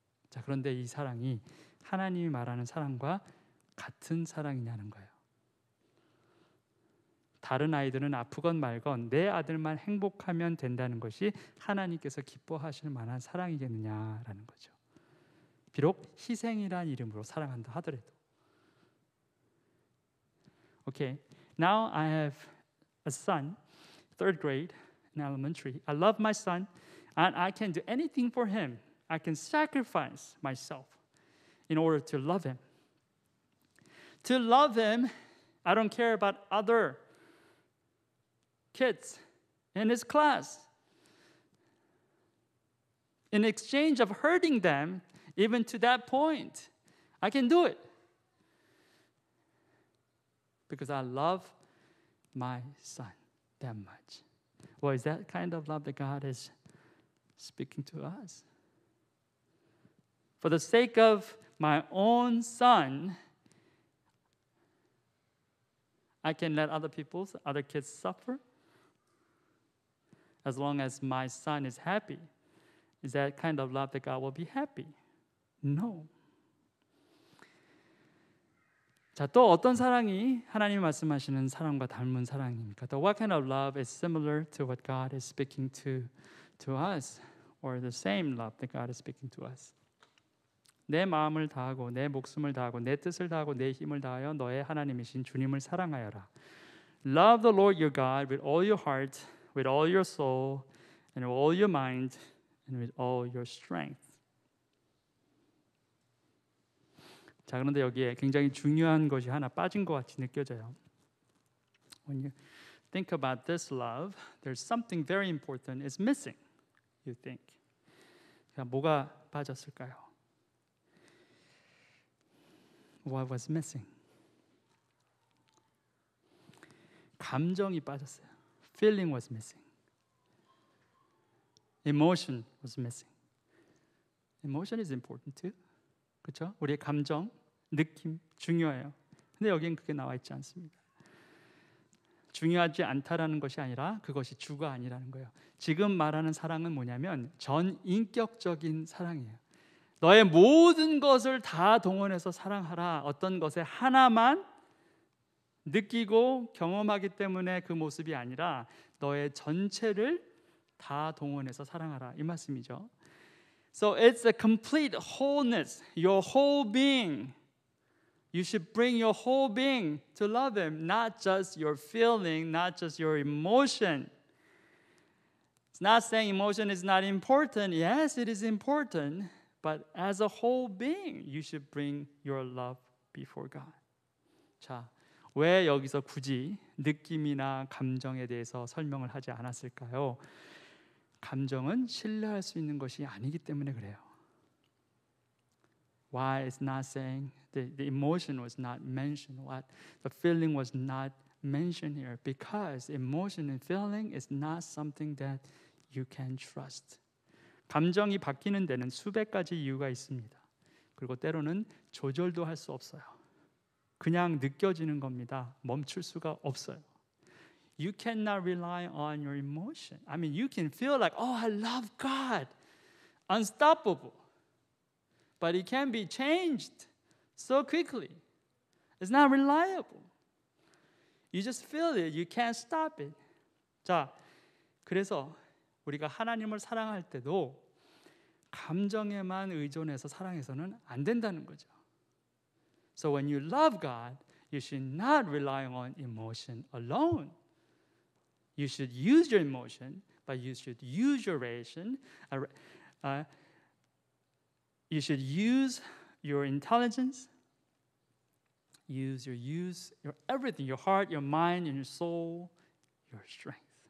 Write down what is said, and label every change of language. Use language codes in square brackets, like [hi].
[ko] 자, 그런데 이 사랑이 하나님이 말하는 사랑과 같은 사랑이냐는 거예요. 다른 아이들은 아프건 말건 내 아들만 행복하면 된다는 것이 하나님께서 기뻐하실 만한 사랑이겠느냐라는 거죠. 비록 희생이란 이름으로 사랑한다 하더라도. [en] Okay, now I have a son, third grade in elementary. I love my son, and I can do anything for him. I can sacrifice myself in order to love him. To love him, I don't care about other kids in his class. In exchange of hurting them, even to that point, I can do it. Because I love my son that much. Well, is that kind of love that God is speaking to us? For the sake of my own son, I can let other kids suffer. As long as my son is happy, is that kind of love that God will be happy? No. [ko] 자, 또 어떤 사랑이 하나님이 말씀하시는 사랑과 닮은 사랑입니까? [en] So what kind of love is similar to what God is speaking to us, or the same love that God is speaking to us? [ko] 내 마음을 다하고 내 목숨을 다하고 내 뜻을 다하고 내 힘을 다하여 너의 하나님이신 주님을 사랑하여라. [en] Love the Lord your God with all your heart, with all your soul, and with all your mind, and with all your strength. [ko] 자, 그런데 여기에 굉장히 중요한 것이 하나 빠진 것 같이 느껴져요. [en] When you think about this love, there's something very important is missing. You think. [ko] 자, 뭐가 빠졌을까요? [en] What was missing? [ko] 감정이 빠졌어요. [en] Feeling was missing. Emotion was missing. Emotion is important too. [ko] 그렇죠? 우리의 감정, 느낌 중요해요. 근데 여기엔 그게 나와 있지 않습니다. 중요하지 않다라는 것이 아니라 그것이 주가 아니라는 거예요. 지금 말하는 사랑은 뭐냐면 전인격적인 사랑이에요. 너의 모든 것을 다 동원해서 사랑하라. 어떤 것에 하나만 느끼고 경험하기 때문에 그 모습이 아니라 너의 전체를 다 동원해서 사랑하라. 이 말씀이죠. [en] So it's a complete wholeness, your whole being. You should bring your whole being to love Him, not just your feeling, not just your emotion. It's not saying emotion is not important. Yes, it is important. But as a whole being, you should bring your love before God. [ko] 자, 왜 여기서 굳이 느낌이나 감정에 대해서 설명을 하지 않았을까요? 감정은 신뢰할 수 있는 것이 아니기 때문에 그래요. [en] Why it's not saying the emotion was not mentioned, what the feeling was not mentioned here? Because emotion and feeling is not something that you can trust. [ko] 감정이 바뀌는 데는 수백 가지 이유가 있습니다. 그리고 때로는 조절도 할 수 없어요. 그냥 느껴지는 겁니다. 멈출 수가 없어요. [en] You cannot rely on your emotion. I mean, you can feel like, oh, I love God. Unstoppable. but it can be changed so quickly. It's not reliable. You just feel it. You can't stop it. [ko] 자, 그래서 우리가 하나님을 사랑할 때도 감정에만 의존해서 사랑해서는 안 된다는 거죠. [en] So when you love God, you should not rely on emotion alone. You should use your emotion, but you should use your reason. You should use your intelligence. Use your everything, your heart, your mind, and your soul, your strength.